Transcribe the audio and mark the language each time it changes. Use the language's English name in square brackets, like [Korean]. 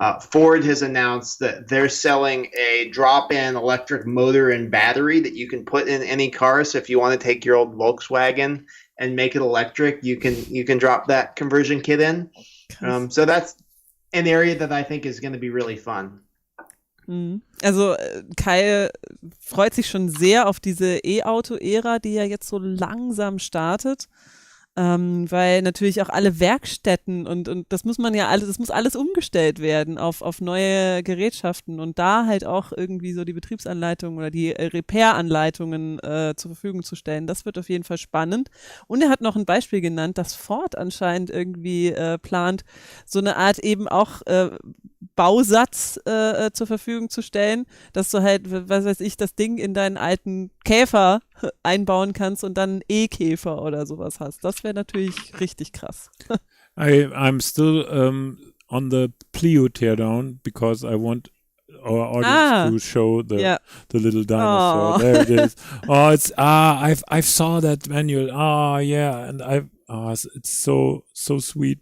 [English] Ford has announced that they're selling a drop-in electric motor and battery that you can put in any car. So if you want to take your old Volkswagen and make it electric, you can drop that conversion kit in. So that's an area that I think is going to be really fun. [German] Also Kai freut sich schon sehr auf diese E-Auto-Ära, die ja jetzt so langsam startet, weil natürlich auch alle Werkstätten und das muss man ja alles, das muss alles umgestellt werden auf neue Gerätschaften und da halt auch irgendwie so die Betriebsanleitungen oder die Repair-Anleitungen zur Verfügung zu stellen. Das wird auf jeden Fall spannend. Und er hat noch ein Beispiel genannt, dass Ford anscheinend irgendwie plant, so eine Art eben auch Bausatz zur Verfügung zu stellen, dass du halt, was weiß ich, das Ding in deinen alten Käfer einbauen kannst und dann einen E-Käfer oder sowas hast. Das wäre natürlich richtig krass. [English] I'm still on the Plio teardown because I want our audience to show the little dinosaur. Oh. There it is. Oh, it's I saw that manual. Oh yeah, and it's so sweet.